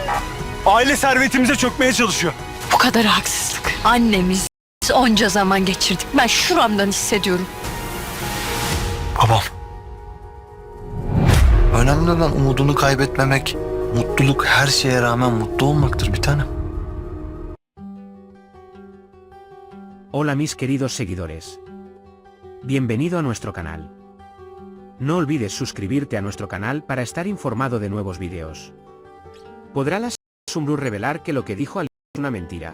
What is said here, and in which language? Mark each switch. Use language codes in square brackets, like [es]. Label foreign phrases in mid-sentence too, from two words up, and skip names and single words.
[tr] Aile servetimize çökmeye çalışıyor. Bu kadar haksızlık. Annemiz onca zaman geçirdik. Ben şuramdan hissediyorum. Babam. Önemli olan umudunu kaybetmemek. Mutluluk her şeye rağmen mutlu olmaktır bir tanem. [es] Hola mis queridos seguidores. Bienvenido a nuestro canal. No olvides suscribirte a nuestro canal para estar informado de nuevos vídeos. ¿Podrá la Sumru revelar que lo que dijo Alil es una mentira?